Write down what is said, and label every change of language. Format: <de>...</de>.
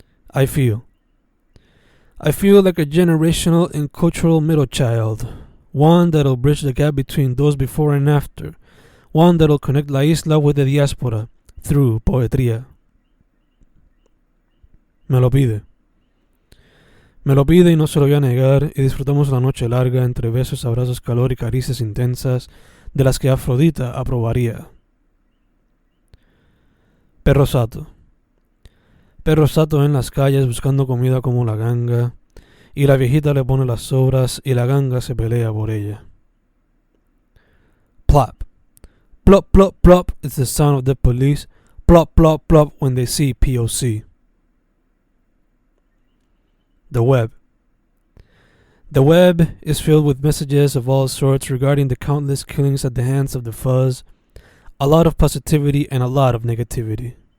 <en>I feel like a generational and cultural middle child, one that'll bridge the gap between those before and after, one that'll connect La Isla with the diáspora through POETRÍA.</en> <es>Me lo pide. Me lo pide y no se lo voy a negar, y disfrutamos la noche larga entre besos, abrazos, calor y caricias intensas de las que Afrodita aprobaría. Perro sato. Perro sato en las calles buscando comida como la ganga, y la viejita le pone las sobras y la ganga se pelea por ella. Plop.</es> <en>Plop, plop, plop is the sound of the police. Plop, plop, plop when they see POC. The web. The web is filled with messages of all sorts regarding the countless killings at the hands of the fuzz, a lot of positivity and a lot of negativity.</en>